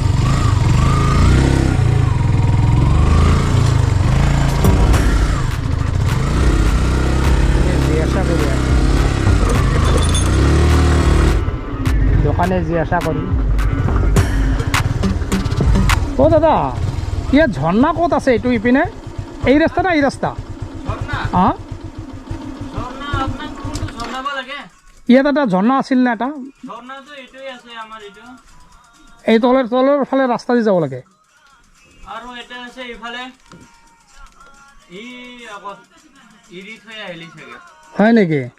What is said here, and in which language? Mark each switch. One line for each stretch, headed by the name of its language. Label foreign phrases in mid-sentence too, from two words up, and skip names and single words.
Assamese: জিজ্ঞাসা করি, দোকানে জিজ্ঞাসা করি। ও দাদা, ইয়াত ঝর্ণা ক'ত আছে? এইটো ইপিনে এই রাস্তা না এই রাস্তা? হ্যাঁ, ইয়াত এটা ঝৰ্ণা আছিল না? এটা এই তলের ফালে রাস্তা দিয়ে যাব লাগে। হয় নেকি?